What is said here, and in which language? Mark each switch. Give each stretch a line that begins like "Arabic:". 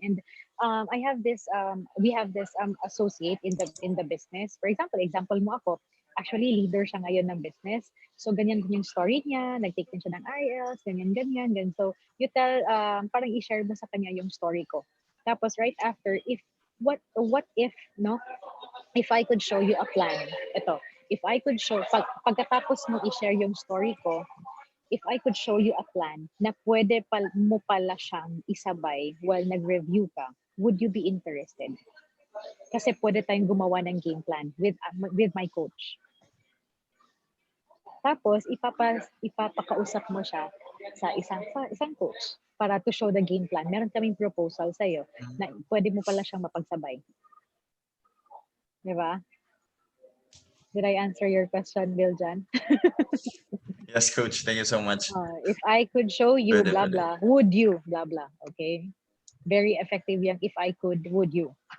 English: And we have this associate in the business.
Filipino: For example mo ako, actually leader siya ngayon ng business. So, ganyan din yung story niya, nag-take din siya ng IELTS, ganyan. So, you tell, parang i-share mo sa kanya yung story ko.
English: Tapos, right after, what if, no, if I could show you a plan, ito, if I could show,
Filipino: pagkatapos mo i-share yung story ko,
English: if I could show you a plan
Filipino: na pwede mo pala siyang isabay while nag-review ka,
English: would you be interested?
Filipino: Kasi pwede tayong gumawa ng game plan
English: with my coach.
Filipino: Tapos ipapakausap mo siya sa isang coach para
English: to show the game plan.
Filipino: Meron kaming proposal sa iyo na pwede mo pala siyang mapagsabay. 'Di ba?
English: Did I answer your question, Biljan? Yes, Coach. Thank you so much. If I could show you,
Filipino: Pwede, blah, pwede.
English: blah, would you, blah, blah. Okay?
Filipino: Very effective yung
English: if I could, would you.